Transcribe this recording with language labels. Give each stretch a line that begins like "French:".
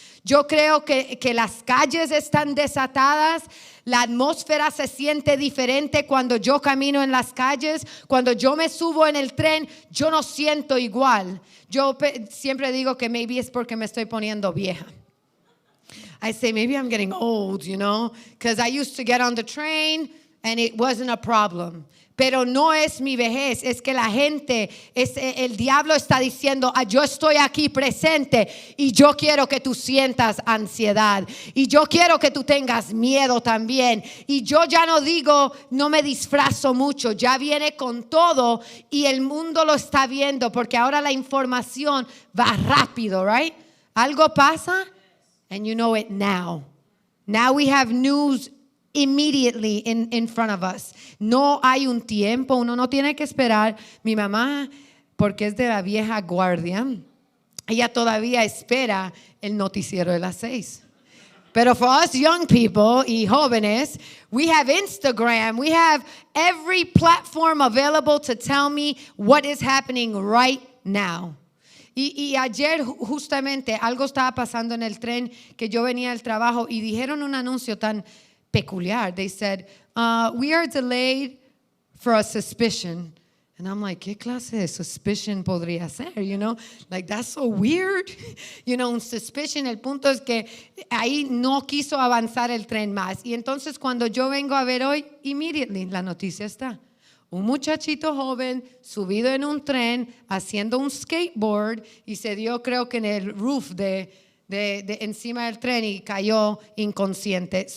Spanish: Yo creo que las calles están desatadas. La atmósfera se siente diferente cuando yo camino en las calles. Cuando yo me subo en el tren, yo no siento igual. Yo siempre digo que
English: maybe
Spanish: es porque me estoy poniendo vieja.
English: I say maybe I'm getting old, because I used to get on the train and it wasn't a problem.
Spanish: Pero no es mi vejez, es que la gente, el diablo está diciendo, yo estoy aquí presente y yo quiero que tú sientas ansiedad y yo quiero que tú tengas miedo también. Y yo ya no me disfrazo mucho, ya viene con todo y el mundo lo está viendo, porque ahora la información va rápido, right? Algo pasa
English: and you know it now. Now we have news immediately in front of us.
Spanish: No hay un tiempo, uno no tiene que esperar. Mi mamá, porque es de la vieja guardia, ella todavía espera el noticiero de las 6. Pero
English: for us young people
Spanish: y jóvenes,
English: we have Instagram, we have every platform available to tell me what is happening right now.
Spanish: Y ayer justamente algo estaba pasando en el tren que yo venía del trabajo y dijeron un anuncio tan peculiar.
English: They said, we are delayed for a suspicion. And I'm like,
Spanish: ¿qué clase de suspicion podría ser?
English: Like that's so weird. Un suspicion.
Spanish: El punto es que ahí no quiso avanzar el tren más. Y entonces cuando yo vengo a ver hoy,
English: immediately
Spanish: la noticia está. Un muchachito joven subido en un tren haciendo un skateboard y se dio, creo que en el roof de encima del tren y cayó inconsciente.